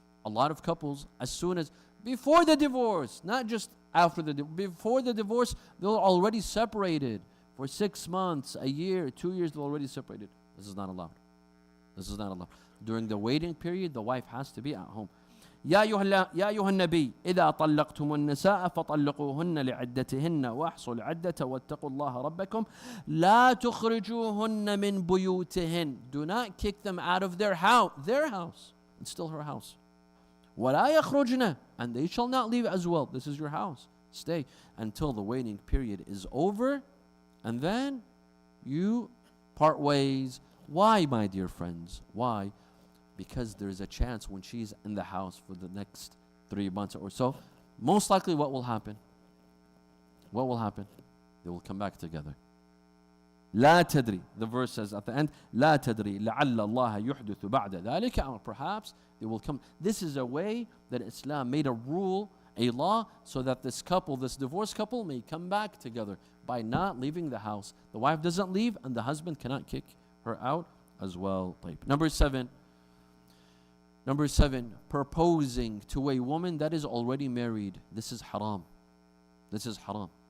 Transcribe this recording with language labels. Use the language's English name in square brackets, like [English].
[English] A lot of couples, as soon as, before the divorce, not just after before the divorce, they're already separated. For 6 months, a year, 2 years, they're already separated. This is not allowed. This is not allowed. During the waiting period, the wife has to be at home. [Arabic] يا أيها النبي إذا طلقتم النساء فطلقوهن لعدتهن وأحصوا العدة واتقوا الله ربكم لا تخرجوهن من بيوتهن. [English] Do not kick them out of their house. It's still her house. [Arabic] ولا يخرجن, [English] and they shall not leave as well. This is your house. Stay until the waiting period is over, and then you part ways. Why, my dear friends? Why? Because there's a chance when she's in the house for the next 3 months or so, most likely what will happen? What will happen? They will come back together. [Arabic] لا تدري. [English] The verse says at the end, [Arabic] لا تدري لعل الله يحدث بعد ذلك. [English] Or perhaps they will come. This is a way that Islam made a rule, a law, so that this couple, this divorced couple, may come back together by not leaving the house. The wife doesn't leave, and the husband cannot kick her out as well. Number 7, proposing to a woman that is already married. This is haram. This is haram.